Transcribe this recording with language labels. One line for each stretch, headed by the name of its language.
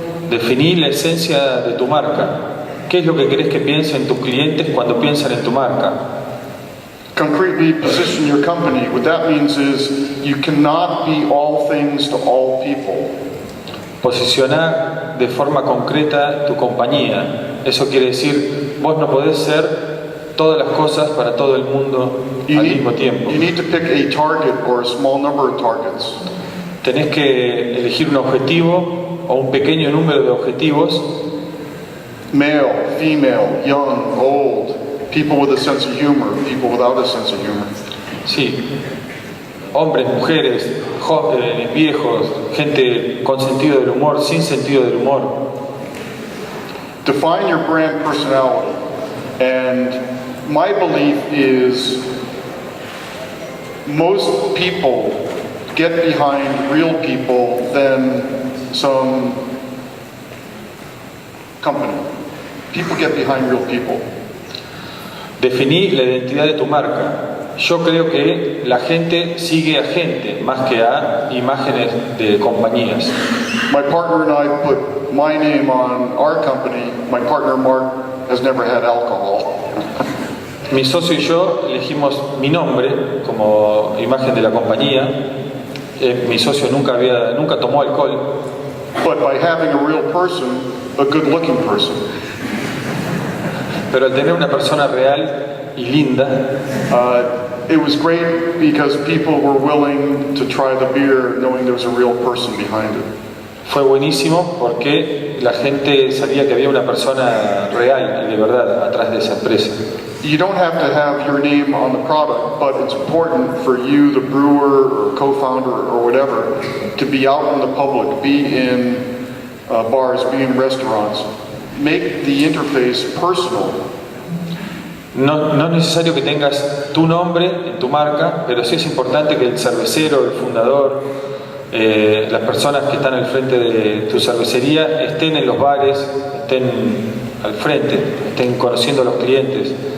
Spanish: Definí la esencia de tu marca. ¿Qué es lo que querés que piensen tus clientes cuando piensan en tu marca?
English: Concretely position your company. What that means is you cannot be all things to all people.
Spanish: Posicionar de forma concreta tu compañía. Eso quiere decir, vos no podés ser todas las cosas para todo el mundo al mismo tiempo.
English: You need to pick a target or a small number of targets.
Spanish: Tenés que elegir un objetivo o un pequeño número de objetivos.
English: Male, female, young, old, people with a sense of humor, people without a sense of humor.
Spanish: Sí, hombres, mujeres, jóvenes, viejos, gente con sentido del humor, sin sentido del humor.
English: Define your brand personality. And my belief is most people get behind real people than some company. People get behind real people.
Spanish: Definí la identidad de tu marca. Yo creo que la gente sigue a gente más que a imágenes de compañías.
English: My partner and I put my name on our company. My partner Mark has never had alcohol.
Spanish: Mi socio y yo elegimos mi nombre como imagen de la compañía. Mi socio nunca tomó alcohol.
English: But by having a real person, a good-looking person.
Spanish: Pero al tener una persona real y linda,
English: it was great because people were willing to try the beer knowing there was a real person behind it.
Spanish: fue buenísimo porque la gente sabía que había una persona real y de verdad atrás de esa empresa.
English: You don't have to have your name on the product, but it's important for you, the brewer or co-founder or whatever, to be out in the public, be in bars, be in restaurants. Make the interface personal.
Spanish: No es necesario que tengas tu nombre en tu marca, pero sí es importante que el cervecero, el fundador, las personas que están al frente de tu cervecería estén en los bares, estén al frente, estén conociendo a los clientes.